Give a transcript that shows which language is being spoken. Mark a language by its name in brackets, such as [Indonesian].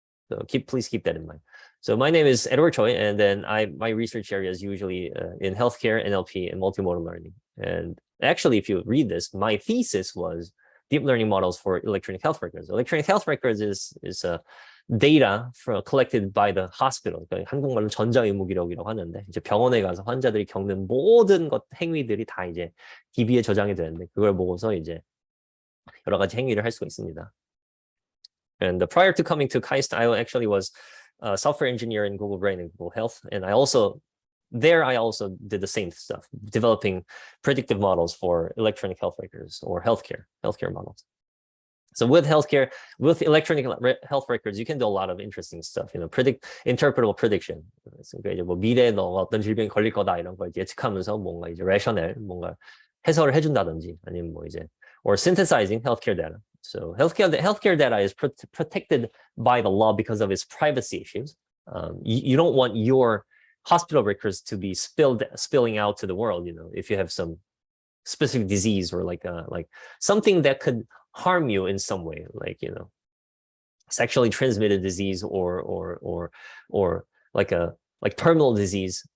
[English] So please keep that in mind. So my name is Edward Choi, and then my research area is usually in healthcare, NLP, and multimodal learning. And actually, if you read this, my thesis was deep learning models for electronic health records. Electronic health records is data collected by the hospital. [Korean] 그러니까 한국말로 전자의무기록이라고 하는데, 이제 병원에 가서 환자들이 겪는 모든 행위들이 다 이제 DB에 저장이 되는데, 그걸 보고서 이제 여러 가지 행위를 할 수가 있습니다. [English] And prior to coming to KAIST, I actually was a software engineer in Google Brain and Google Health, and I also did the same stuff, developing predictive models for electronic health records or healthcare models. So with electronic health records, you can do a lot of interesting stuff. Interpretable prediction. [Korean] 그러니까 이제 뭐 미래에 너가 어떤 질병이 걸릴 거다 이런 걸 예측하면서 뭔가 이제 rational 뭔가 해설을 해준다든지 아니면 뭐 이제 [English] or synthesizing healthcare data. So healthcare data is protected by the law because of its privacy issues. You don't want your hospital records to be spilling out to the world. If you have some specific disease or like something that could harm you in some way, like sexually transmitted disease or like terminal disease.